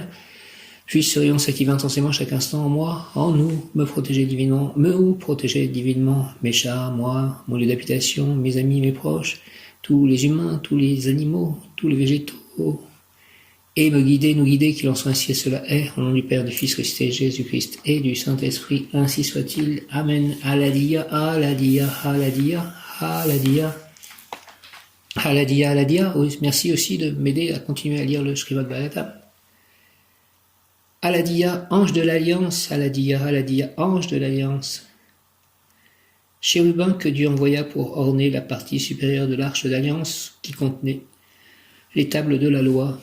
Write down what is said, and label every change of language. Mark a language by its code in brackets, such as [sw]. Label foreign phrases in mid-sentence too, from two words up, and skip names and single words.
[fr] Puisse ce rayon s'activer intensément chaque instant en moi, en nous, me protéger divinement, mes chats, moi, mon lieu d'habitation, mes amis, mes proches, tous les humains, tous les animaux, tous les végétaux, et me guider, nous guider, qu'il en soit ainsi et cela est, au nom du Père, du Fils ressuscité Jésus-Christ et du Saint-Esprit, ainsi soit-il. Amen. Aladia, aladia, aladia, aladia, aladia, aladia. Merci aussi de m'aider à continuer à lire le Srimad Bhagavatam. Aladia, ange de l'Alliance, aladia, aladia, ange de l'Alliance. Chérubin que Dieu envoya pour orner la partie supérieure de l'arche d'Alliance qui contenait les tables de la loi.